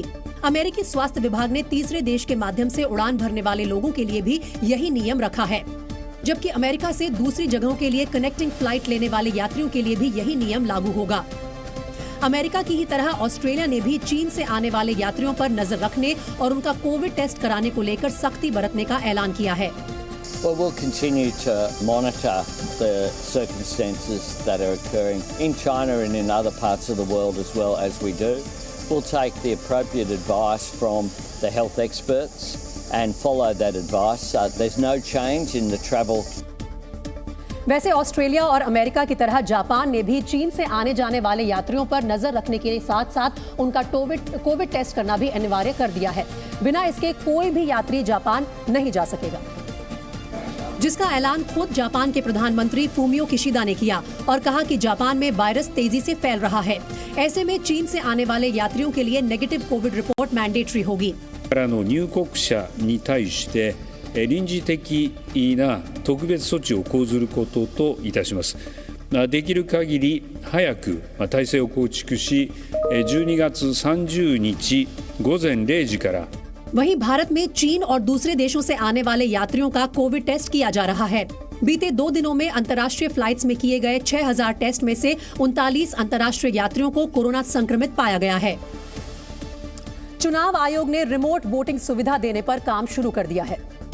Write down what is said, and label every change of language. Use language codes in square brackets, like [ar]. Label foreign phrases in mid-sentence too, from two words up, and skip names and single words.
[hi] अमेरिकी स्वास्थ्य विभाग ने तीसरे देश के माध्यम से उड़ान भरने वाले लोगों के लिए भी यही नियम रखा है, जबकि अमेरिका से दूसरी जगहों के लिए [en] connecting flight [hi] लेने वाले यात्रियों के लिए भी यही नियम लागू होगा। अमेरिका की ही तरह ऑस्ट्रेलिया ने भी चीन से आने वाले यात्रियों पर नजर रखने और उनका [en] Covid test [hi] कराने को लेकर सख्ती बरतने का ऐलान किया है। [en] Well, we'll continue to monitor the circumstances that are occurring in China and in other parts of the world as well as we do. We'll take the appropriate advice from the health experts and follow that advice. There's no change in the travel. [hi] वैसे ऑस्ट्रेलिया और अमेरिका की तरह जापान ने भी चीन से आने जाने वाले यात्रियों पर नजर रखने के साथ साथ उनका [en] Covid test [hi] करना भी अनिवार्य कर दिया है। बिना इसके कोई भी यात्री जापान नहीं जा सकेगा, जिसका ऐलान खुद जापान के प्रधानमंत्री फुमियो किशिदा ने किया और कहा कि जापान में वायरस तेजी से फैल रहा है। ऐसे में चीन से आने वाले यात्रियों के लिए [en] negative Covid report mandatory [hi] होगी। [ja] 入国者に対して臨時的な特別措置を講ずることといたします。できる限り早く体制を構築し、12月30日午前0時から [hi] वहीं भारत में चीन और दूसरे देशों से आने वाले यात्रियों का [en] Covid test [hi] किया जा रहा है। बीते 2 दिनों में अंतर्राष्ट्रीय फ्लाइट्स में किए गए 6,000 टेस्ट में से 39 अंतर्राष्ट्रीय यात्रियों को कोरोना संक्रमित पाया गया है। चुनाव आयोग ने [en] remote voting [hi] सुविधा देने पर काम शुरू कर दिया है।